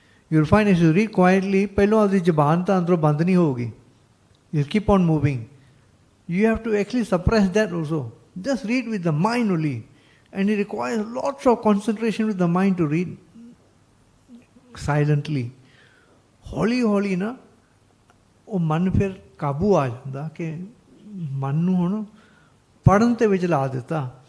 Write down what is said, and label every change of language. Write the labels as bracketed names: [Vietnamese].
[English] You'll find as you read quietly, [Punjabi] ਪਹਿਲੋਂ ਆਪਦੀ ਜ਼ਬਾਨ ਤਾਂ ਅੰਦਰੋਂ ਬੰਦ ਨਹੀਂ ਹੋਊਗੀ. [English] You'll keep on moving. You have to actually suppress that also. Just read with the mind only. And it requires lots of concentration with the mind to read silently. [Punjabi] ਹੌਲੀ ਹੌਲੀ ਨਾ ਉਹ ਮਨ ਫਿਰ ਕਾਬੂ ਆ ਜਾਂਦਾ ਕਿ ਮਨ ਨੂੰ ਹੁਣ ਪੜ੍ਹਨ ਤੇ ਵਿੱਚ ਲਾ ਦਿੱਤਾ।